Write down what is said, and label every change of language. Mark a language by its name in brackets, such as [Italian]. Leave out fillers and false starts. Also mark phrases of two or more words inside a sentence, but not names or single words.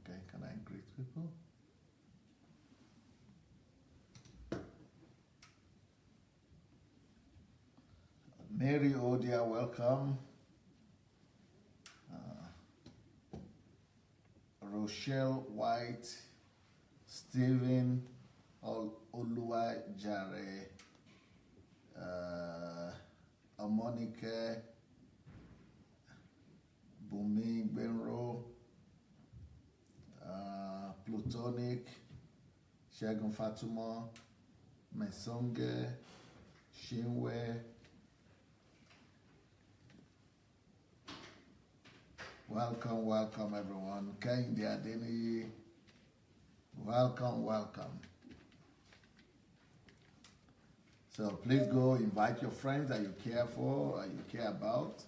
[English] Can I greet people? Mary Odia, welcome. Rochelle White, Stephen Oluwajare, Amonike, Bumi Benro, Plutonic, Shagun Fatuma, Mesonge, Shinwe. Welcome, welcome everyone. Kehinde Adeniyi, welcome, welcome. So please go invite your friends that you care for, or you care about.